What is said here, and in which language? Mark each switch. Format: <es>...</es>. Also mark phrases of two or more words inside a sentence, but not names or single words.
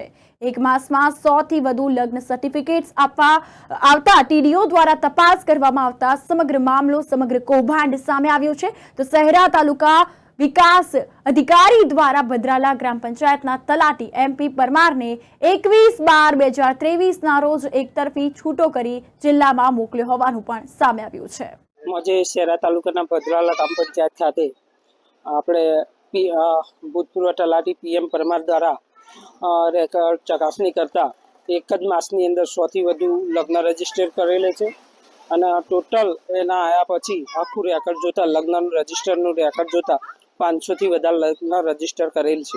<gu>એક માસમાં 100 થી વધુ લગ્ન સર્ટિફિકેટ્સ આવતા ટીડીઓ દ્વારા તપાસ કરવામાં આવતા સમગ્ર મામલો, સમગ્ર કૌભાંડ સામે આવ્યો છે। તો શહેરા તાલુકા વિકાસ અધિકારી દ્વારા ભદ્રાલા ગ્રામ પંચાયતના તલાટી એમપી પરમારને 21/12/2023 ના રોજ એકતરફી છૂટો કરી જિલ્લામાં મોકલ્યો હોવાનું પણ સામે આવ્યું છે। મુઝે શહેરા તાલુકા ભદ્રાલા ગ્રામ પંચાયત ખાતે આપણે ભૂતપૂર્વ તલાટી પીએમ પરમાર દ્વારા રેકોર્ડ ચકાસણી કરતા એક જ માસની અંદર 100 થી વધુ લગ્ન રજીસ્ટર કરેલે છે અને ટોટલ એના આયા પછી આખું રેકોર્ડ જોતા લગ્નનું રજીસ્ટરનું રેકોર્ડ જોતા 500 થી વધારે લગ્ન રજીસ્ટર કરેલ છે।</gu>